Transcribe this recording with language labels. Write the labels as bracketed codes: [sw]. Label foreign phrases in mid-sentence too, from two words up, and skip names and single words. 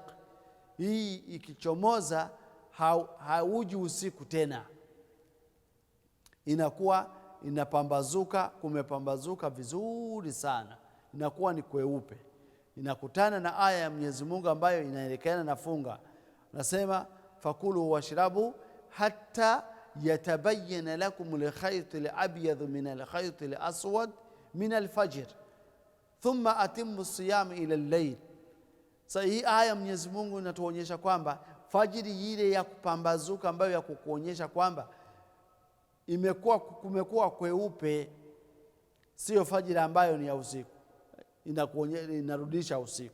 [sw] Hii ikichomoza hauji usiku tena, inakuwa inapambazuka, kumepambazuka vizuri sana, inakuwa ni kweupe. Inakutana na aya ya Mwenyezi Mungu ambayo inaelekana na funga. [ar] Nasema فكلوا واشربوا حتى يتبين لكم الخيط الأبيض من الخيط الأسود من الفجر ثم أتموا الصيام إلى الليل. [sw] Sasa hii aya Mwenyezi Mungu inatuonyesha kwamba fajiri ile ya kupambazuka ambayo ya kukuonyesha kwamba kumekuwa kweupe, sio fajiri ambayo ni ya usiku, inarudisha usiku.